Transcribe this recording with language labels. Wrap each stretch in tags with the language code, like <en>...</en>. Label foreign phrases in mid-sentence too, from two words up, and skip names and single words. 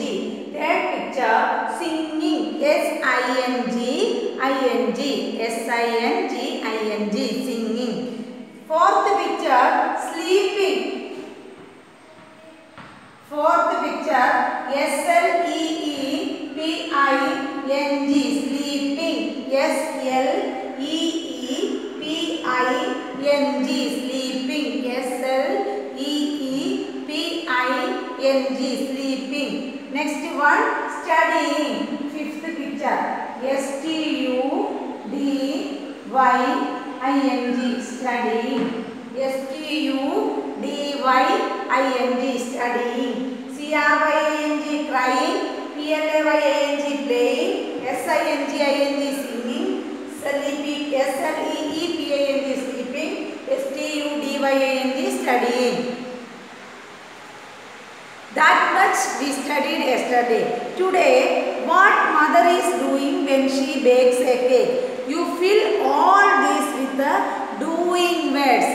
<en>Third picture. Singing. S-I-N-G-I-N-G. S-I-N-G-I-N-G. Singing. Fourth picture. Sleeping. Fourth picture. S-L-E-E-P-I-N-G. Sleeping. S-L-E-E-P-I-N-G. Sleeping. S-L-E-E-P-I-N-G. Sleeping. Next one. Studying. Fifth picture. S-T-U-D-Y-I-N-G. Studying. S-T-U-D-Y-I-N-G. Studying. C-R-Y-I-N-G. Crying. P-L-A-Y-I-N-G. Playing. S-I-N-G-I-N-G. Singing. S-L-E-E-P-I-N-G. Sleeping. S-T-U-D-Y-I-N-G. Studying. That much we studied yesterday. Today what mother is doing when she bakes a cake? You fill all these with the doing words.</en>